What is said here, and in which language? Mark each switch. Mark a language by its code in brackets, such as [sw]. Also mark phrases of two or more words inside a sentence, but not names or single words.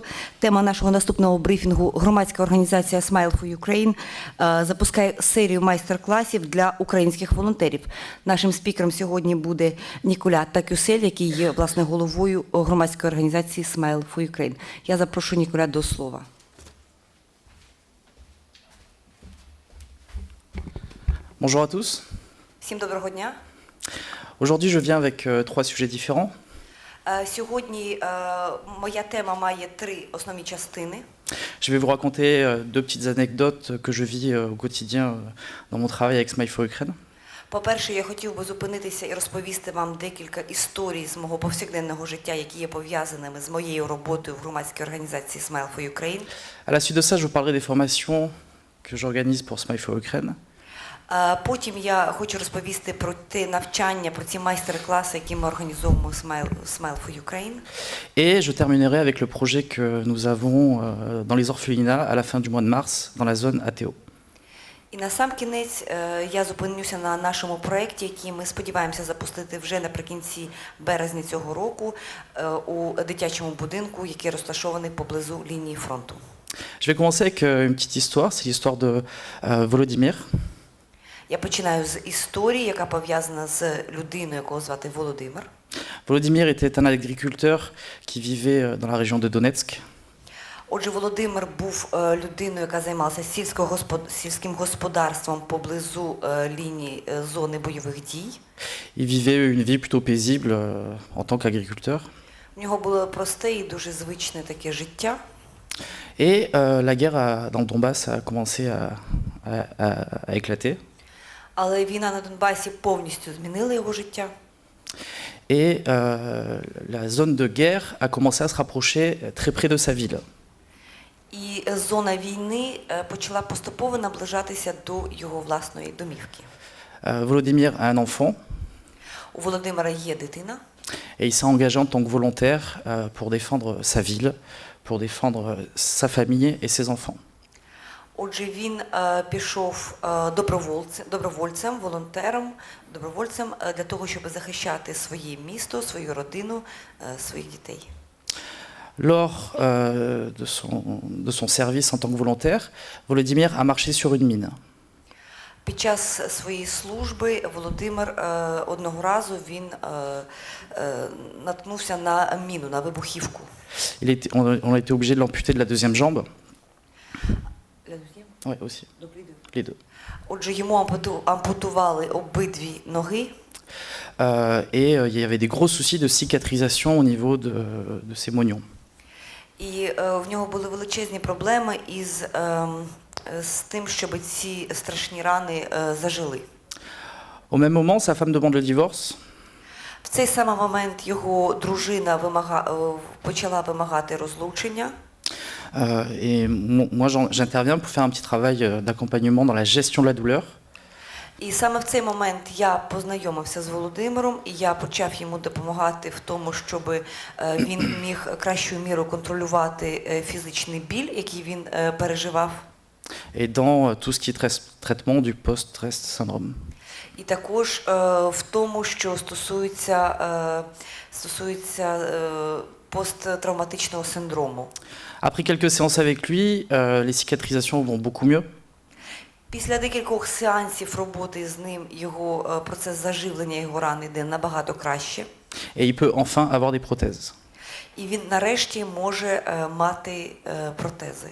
[uk] Тема нашого наступного брифінгу – громадська організація Smile for Ukraine запускає серію майстер-класів для українських волонтерів. Нашим спікером сьогодні буде Ніколя Такюсель, який є, власне, головою громадської організації Smile for Ukraine. Я запрошую Ніколя до слова. [fr] Bonjour à tous. [uk] Всім доброго дня. [fr] Aujourd'hui, je viens avec trois sujets différents. [uk] Сьогодні моя тема має три основні частини. [fr] Je vais vous raconter deux petites anecdotes que je vis au quotidien dans mon travail avec Smile for Ukraine. [uk] По-перше, я хотів би зупинитися і розповісти вам декілька історій з мого повсякденного життя, які є пов'язаними з моєю роботою в громадській організації Smile for Ukraine. [fr] À la suite de ça, je vous parlerai des formations que j'organise pour Smile for Ukraine. [uk] Потім я хочу розповісти про те навчання, про ці майстер-класи, які ми організовуємо Smile for Ukraine. [fr] Et je terminerai avec le projet que nous avons dans les orphelinats à la fin du mois de mars dans la zone ATO. [uk] І на сам кінець я зупинюся на нашому проєкті, який ми сподіваємося запустити вже наприкінці березня цього року у дитячому будинку, який розташований поблизу лінії фронту. [fr] Je vais commencer avec une petite histoire, c'est l'histoire de Volodymyr. [uk] Я починаю з історії, яка пов'язана з людиною, якого звати Володимир. [fr] Volodymyr était un agriculteur qui vivait dans la région de Donetsk. [uk] Отже, Володимир був людиною, яка займалася сільським господарством поблизу лінії зони бойових дій. [fr] Il vivait une vie plutôt paisible en tant qu'agriculteur. [uk] У нього було просте і дуже звичне таке життя. [fr] Et la guerre dans le Donbass a commencé à éclater. [uk] Але війна на Донбасі повністю змінила його життя. [fr] Et la zone de guerre a commencé à se rapprocher très près de sa ville. [uk] І зона війни почала поступово наближатися до його власної домівки. [fr] Volodymyr a un enfant. [uk] У Володимира є дитина. [fr] Et il s'est engagé en tant que volontaire pour défendre sa ville, pour défendre sa famille et ses enfants. [uk] Отже, він пішов добровольцем, волонтером, добровольцем для того, щоб захищати своє місто, свою родину, своїх дітей. [fr] Lors de son service en tant que volontaire, Volodymyr a marché sur une mine. [uk] Під час своєї служби Володимир одного разу він наткнувся на міну, на вибухівку. [fr] On a été obligé de l'amputer de la deuxième jambe. Oui, aussi. Les deux. [uk] Отже, йому ампутували обидві ноги. [fr] Et il y avait des gros soucis de cicatrisation au niveau de ses moignons. [uk] І в нього були величезні проблеми з тим, щоб ці страшні рани зажили. [fr] Au même moment, sa femme demande le divorce. [uk] В цей самий момент його дружина почала вимагати розлучення. [fr] Et moi, j'interviens pour faire un petit travail d'accompagnement dans la gestion de la douleur. [uk] І саме в цей момент я познайомився з Володимиром, і я почав йому допомагати в тому, щоб він міг кращою мірою контролювати фізичний біль, який він переживав. [fr] Et dans tout ce qui est traitement du post-stress syndrome. [uk] І також в тому, що стосується посттравматичного синдрому. [fr] Après quelques séances avec lui, les cicatrisations vont beaucoup mieux. [uk] Після декількох сеансів роботи з ним його процес заживлення його ран йде набагато краще. [fr] Et il peut enfin avoir des prothèses. [uk] І він нарешті може мати протези.